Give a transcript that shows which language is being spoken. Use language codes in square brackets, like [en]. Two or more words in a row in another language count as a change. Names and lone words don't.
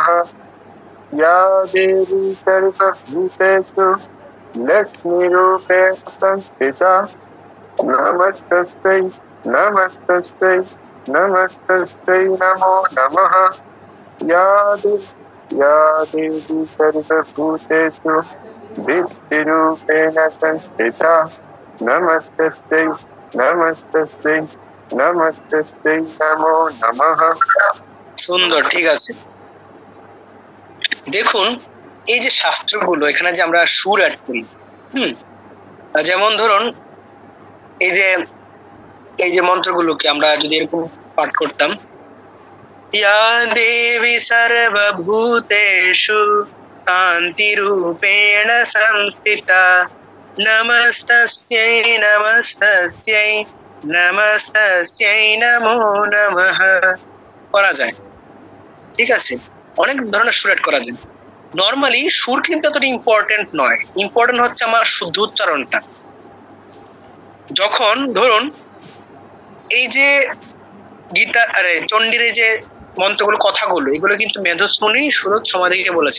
[sa] या देवी सर्वभूतेषु लक्ष्मीरूपेण संस्थिता नमस्तस्यै नमस्तस्यै नमस्तस्यै नमो नमः। या देवी सर्वभूतेषु वृत्तिरूपेण संस्थिता नमस्तस्यै नमस्तस्यै नमस्तस्यै नमो नमः। [bn] সুন্দর, ঠিক আছে। দেখুন এই যে শাস্ত্রগুলো, এখানে যে আমরা সুর অ্যাড করি, যেমন ধরুন এই যে মন্ত্রগুলোকে আমরা যদি এরকম পাঠ করতাম, [sa] या देवी सर्वभूतेषु कान्तिरूपेण संस्थिता नमस्तस्यै नमस्तस्यै नमस्तस्यै नमो नमः [bn] করা যায়। ঠিক আছে, অনেক ধরনের সুর অ্যাড করা যায়। নরমালি সুর কিন্তু এতটা ইম্পর্টেন্ট নয়, ইম্পর্টেন্ট হচ্ছে আমার শুদ্ধ উচ্চারণটা। যখন ধরুন এই যে গীতা চণ্ডীর এই যে মন্ত্রগুলো, কথাগুলো, এগুলো কিন্তু মেধস্মুনি সুরত সমাধিকে বলেছেন।